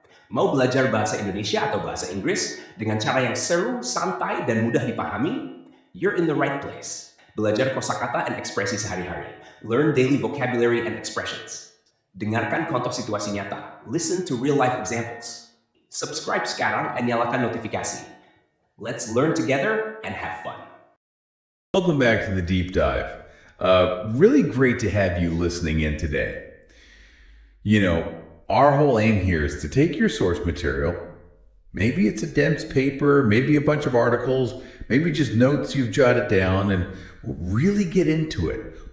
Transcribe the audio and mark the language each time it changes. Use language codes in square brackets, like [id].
[id] Mau belajar bahasa Indonesia atau bahasa Inggris dengan cara yang seru, santai, dan mudah dipahami? [en] You're in the right place. [id] Belajar kosakata dan ekspresi sehari-hari. [en] Learn daily vocabulary and expressions. [id] Dengarkan contoh situasi nyata. [en] Listen to real-life examples. [id] Subscribe sekarang dan nyalakan notifikasi. [en] Let's learn together and have fun. Welcome back to the deep dive. Really great to have you listening in today. You know, our whole aim here is to take your source material, maybe it's a dense paper, maybe a bunch of articles, maybe just notes you've jotted down, and really get into it.